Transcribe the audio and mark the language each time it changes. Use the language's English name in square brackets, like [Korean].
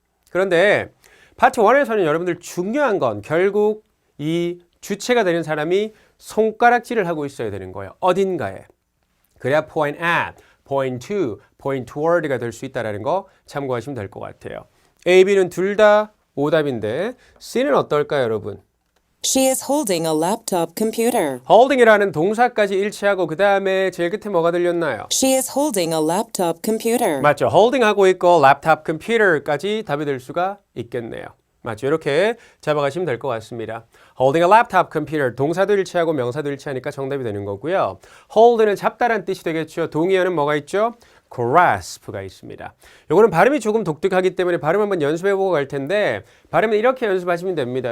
[Korean] 그런데 파트 1에서는 여러분들 중요한 건 결국 이 주체가 되는 사람이 손가락질을 하고 있어야 되는 거예요. 어딘가에. 그래야 point at, point to, point toward가 될 수 있다는 거 참고하시면 될 것 같아요. A, B는 둘 다 오답인데 C는 어떨까요, 여러분? [English] She is holding a laptop computer. [Korean] holding이라는 동사까지 일치하고 그 다음에 제일 끝에 뭐가 들렸나요? [English] She is holding a laptop computer. [Korean] 맞죠. holding하고 있고 랩탑 컴퓨터까지 답이 될 수가 있겠네요. 맞죠. 이렇게 잡아가시면 될 것 같습니다. [English] holding a laptop computer [Korean] 동사도 일치하고 명사도 일치하니까 정답이 되는 거고요. hold는 잡다란 뜻이 되겠죠. 동의어는 뭐가 있죠? grasp가 있습니다. 요거는 발음이 조금 독특하기 때문에 발음 한번 연습해보고 갈 텐데 발음은 이렇게 연습하시면 됩니다.